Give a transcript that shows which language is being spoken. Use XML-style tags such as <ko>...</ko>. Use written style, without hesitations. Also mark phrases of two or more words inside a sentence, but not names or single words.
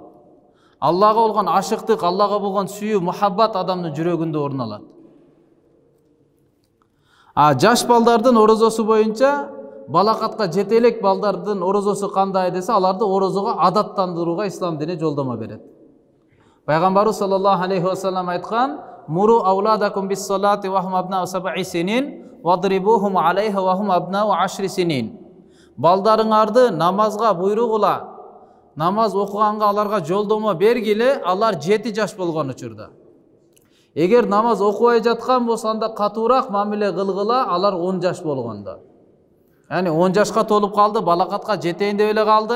<ky>Аллага болгон ашыктык, Аллага болгон сүйүү, мухаббат адамдын жүрөгүндө орун алат. Жаш балдардын орозосу боюнча балакатка жете элек балдардын орозосу кандай десе, аларды орозого адаттандырууга ислам дини жолдомо берет. Пайгамбарыбыз</ky> <ar>صلى الله عليه وسلم</ar> <ky>айткан:</ky> <ar>"مروا أولادكم بالصلاة وهم أبناء 7 سنين واضربوهم عليها وهم أبناء 10 سنين."</ar> <ky>Балдарыңарды намазга буйругула, намаз окуганга аларга жолдомо бергиле, алар 7 жаш болгон учурда. Эгер намаз окубай жаткан болсо, анда катуураак мамиле кылгыла, алар 10 жаш болгондо. Yani 10 жашка толуп калды, балакатка жетейин деп эле калды.</ky>